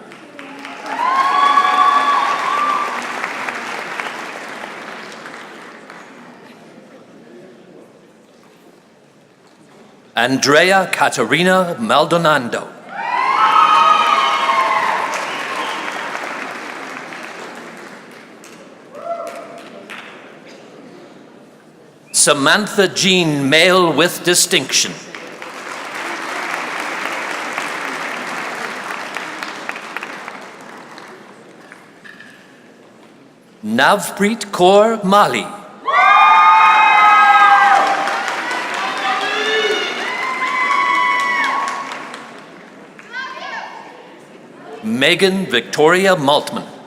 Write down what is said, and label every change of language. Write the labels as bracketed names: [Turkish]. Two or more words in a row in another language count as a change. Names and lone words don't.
[English] Andrea Caterina Maldonado. Samantha Jean Male with Distinction. Navpreet Kaur Mali. Megan Victoria Maltman.